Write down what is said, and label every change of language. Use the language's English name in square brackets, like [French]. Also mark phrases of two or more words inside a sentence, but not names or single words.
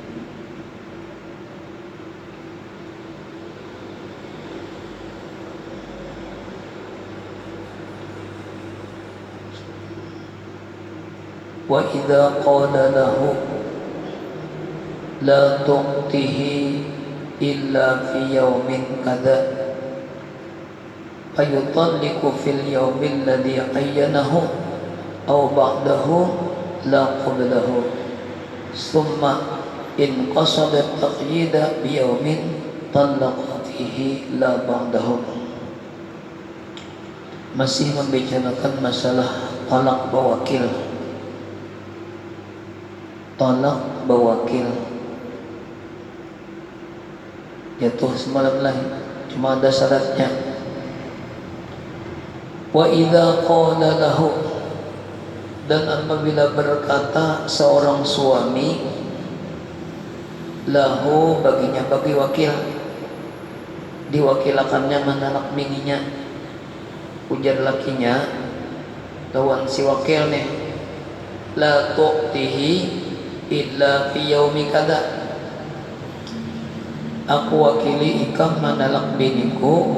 [Arabic] وإذا قال له لا تؤته إلا في يوم كذا فيطلق في اليوم الذي عينه أو بعده لا قبله. ثم إن قصد التقييد بيوم طلق فيه لا بعده. [Banjar] Masih membicarakan masalah talak bawakil. Talak bawakil jatuh semalam lah, cuma ada syaratnya. [Arabic] وإذا قال له, [Banjar] dan apabila berkata seorang suami, lahu baginya, bagi wakil, diwakilakannya menalak bininya. Ujar lakinya lawan si wakil nih, [Arabic] لا تؤته إلا في يوم كذا, [Banjar] aku wakili ikam menalak biniku.